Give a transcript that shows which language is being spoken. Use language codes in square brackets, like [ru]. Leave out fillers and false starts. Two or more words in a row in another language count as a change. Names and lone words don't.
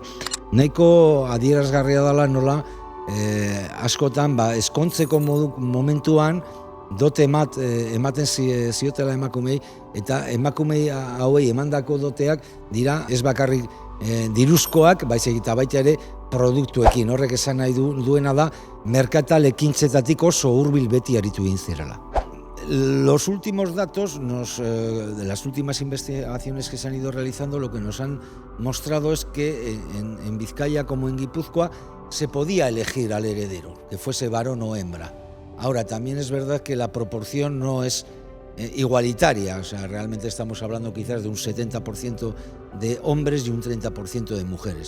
[eu] Nahiko adierazgarria dela nola askotan ezkontzeko momentuan dote ematen ziotela emakumei, eta emakumei hauei emandako doteak dira ez bakarrik diruzkoak, baizik eta baita ere produktuekin. Horrek esan nahi duena da merkatal ekintzetatik oso hurbil beti aritu egin zirela. [es] Los últimos datos, de las últimas investigaciones que se han ido realizando, lo que nos han mostrado es que en Vizcaya como en Guipúzcoa se podía elegir al heredero, que fuese varón o hembra. Ahora, también es verdad que la proporción no es igualitaria, o sea, realmente estamos hablando quizás de un 70% de hombres y un 30% de mujeres.